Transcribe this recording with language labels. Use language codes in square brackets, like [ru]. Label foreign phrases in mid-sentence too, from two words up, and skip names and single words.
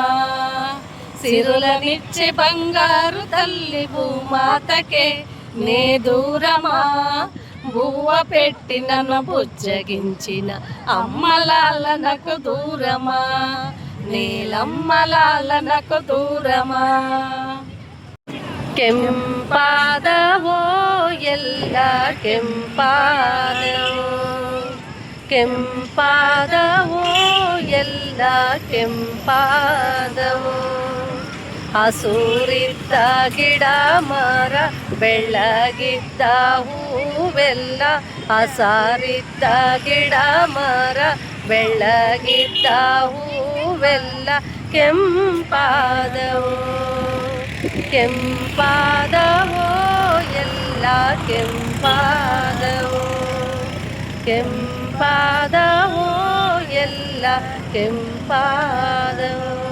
[te] సిరులనిచ్చే బంగారు తల్లి భూమాతకే నే దూరమా, బువ్వ పెట్టి నన్ను బుజ్జగించిన అమ్మలాలనకు దూరమా, నీలమ్మలాలనకు దూరమా. [kn] ಕೆಂಪಾದವೋ ಎಲ್ಲ ಕೆಂಪಾದವೋ, ಕೆಂಪಾದವೋ ಎಲ್ಲ ಕೆಂಪಾದವೋ. ಹಸೂರಿದ್ದ ಗಿಡ ಮರ ಬೆಳ್ಳಗಿದ್ದ ಹೂವೆಲ್ಲ, ಹಸಾರಿದ್ದ ಗಿಡ ಮರ ಬೆಳ್ಳಗಿದ್ದ ಹೂವೆಲ್ಲ ಕೆಂಪಾದವೋ, ಕೆಂಪಾದವೋ ಎಲ್ಲ ಕೆಂಪಾದವೋ, ಕೆಂಪಾದವೋ ಎಲ್ಲ ಕೆಂಪಾದವೋ.